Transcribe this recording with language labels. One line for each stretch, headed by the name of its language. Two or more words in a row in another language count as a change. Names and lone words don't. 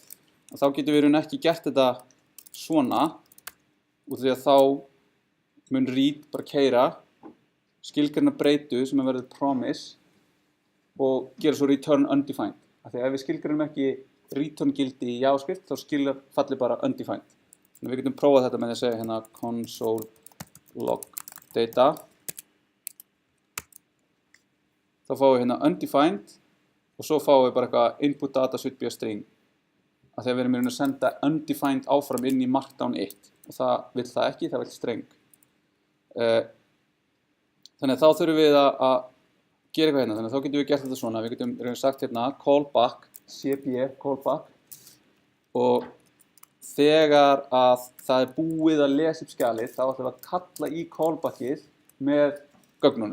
Icelandic: Og þá getum við ekki gert þetta svona, út af því að þá mun read bara keyra, skilgreina breytu sem að verður promise og gera svo
English: return undefined.
Icelandic: Af því að ef við skilgreinum ekki return gildi í JavaScript, þá fallir bara undefined. Þannig að við getum prófað þetta með því að segja hérna
English: console log data.
Icelandic: Þá fáum við hérna undefined og svo fáum við bara eitthvað
English: input data should be a string.
Icelandic: Af því að við erum að senda undefined áfram inn í markdown 1 og það vill það ekki, það vill string. Þannig að þá þurfum við að gera eitthvað hérna. Þannig að þá getum við gert þetta svona. Við getum sagt hérna
English: callback, cp callback
Icelandic: og þegar að það búið að lesa upp skjalið, þá ætlum við að kalla í callbackið með gögnunum.